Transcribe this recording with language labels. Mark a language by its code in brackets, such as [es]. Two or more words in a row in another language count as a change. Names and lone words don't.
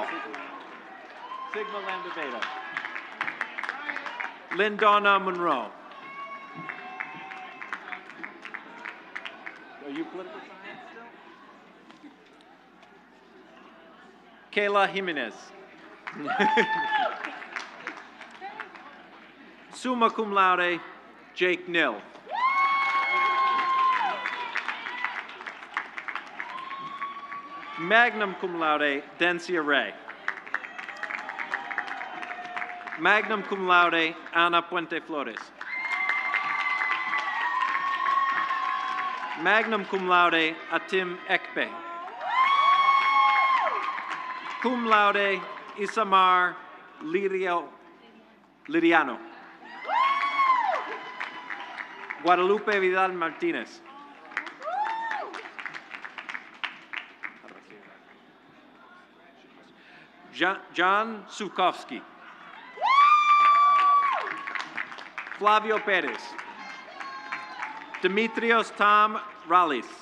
[en] Sigma Lambda Beta. Lindonna Monroe. Are you political science still? Kayla Jimenez. [la] Summa cum laude, Jake Nill. Magnum cum laude, Dencia Ray. Magnum cum laude, Ana Puente Flores. Magnum cum laude, Atim Ekpe. Cum laude, [en] Isamar Liriano. Guadalupe Vidal Martinez. John Sukowski. Flavio Perez. Demetrios Tom Rallis.